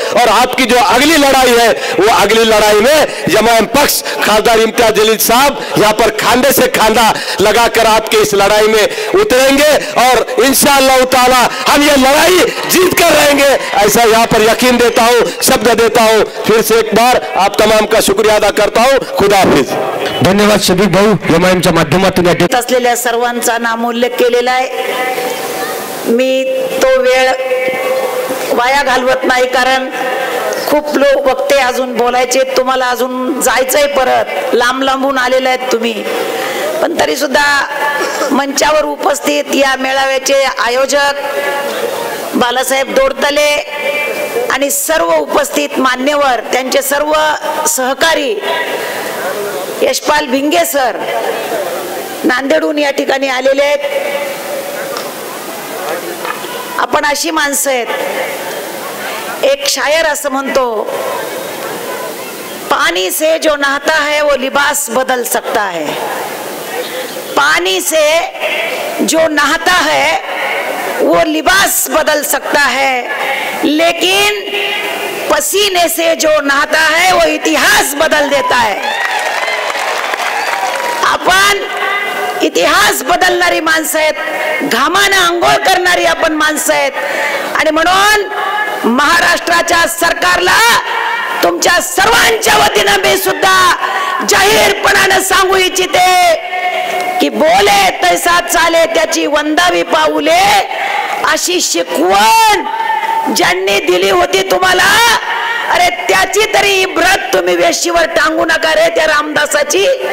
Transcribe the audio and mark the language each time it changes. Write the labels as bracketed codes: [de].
[hi] और आपकी जो अगली लड़ाई है, वो अगली लड़ाई में एमआईएम पक्ष खासदार इम्तियाज जलील साहब यहाँ पर खांडे से खांडा लगाकर आपके इस लड़ाई में उतरेंगे और इंशाअल्लाह ताला हम ये लड़ाई जीत कर रहेंगे, ऐसा यहाँ पर यकीन देता हूँ, शब्द देता हूँ। फिर से एक बार आप तमाम का शुक्रिया अदा करता हूँ। खुदा हाफिज। [mr] धन्यवाद शफीक भाऊ, एमआईएमच्या माध्यमातून असलेल्या सर्वांचा नाम उल्लेख केलेला आहे। मी तो वेळ वाया घालवत नाही, कारण खूप लोक वक्ते अजून बोलायचे, तुम्हाला अजून जायचंय, परत लांब लांबून आलेले आहेत तुम्ही, पण तरी सुद्धा मंचावर उपस्थित या मेळाव्याचे आयोजक बाळासाहेब दौड़तले आणि सर्व उपस्थित मान्यवर, त्यांचे सर्व सहकारी, यशपाल भिंगे सर नांदेडहून या ठिकाणी आलेले आहेत। आपण अशी माणसं आहेत, एक शायर असं म्हणतो, [hi] पानी से जो नहाता है वो लिबास बदल सकता है, पानी से जो नहाता है वो लिबास बदल सकता है, लेकिन पसीने से जो नहाता है वो इतिहास बदल देता है। [mr] आपण इतिहास बदलणारी माणसं आहेत। घामानं अंघोळ करणारी आपण माणसं आहेत आणि म्हणून महाराष्ट्राच्या सरकारला तुमच्या सर्वांच्या वतीनं मी सुद्धा जाहीरपणानं सांगू इच्छिते की बोले तैसा चाले त्याची वंदावी पाऊले अशी शिकवण ज्यांनी दिली होती तुम्हाला, अरे त्याची तरी इब्रत तुम्ही वेशीवर टांगू नका रे त्या रामदासाची.